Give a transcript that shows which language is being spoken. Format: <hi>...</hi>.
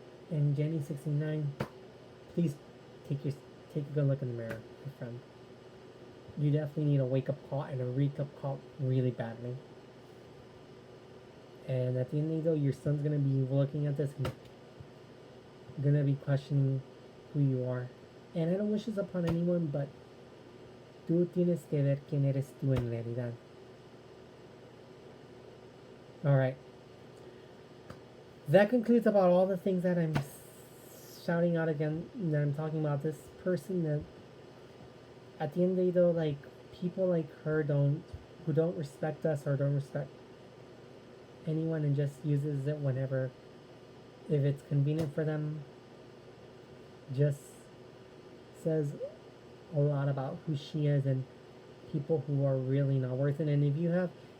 <en>And Jenny69, please take a good look in the mirror, my friend. You definitely need a wake up call and a wake up call really badly. And at the end of the day, your son's gonna be looking at this and gonna be questioning who you are. And I don't wish this upon anyone, but</en> <es>tú tienes que ver quién eres tú en realidad.</es> <en>Alright. That concludes about all the things that I'm shouting out again, that I'm talking about. This person that, at the end of the day, though, like, people like her who don't respect us or don't respect anyone and just uses it whenever, if it's convenient for them, just says a lot about who she is and people who are really not worth it. And if you have</en>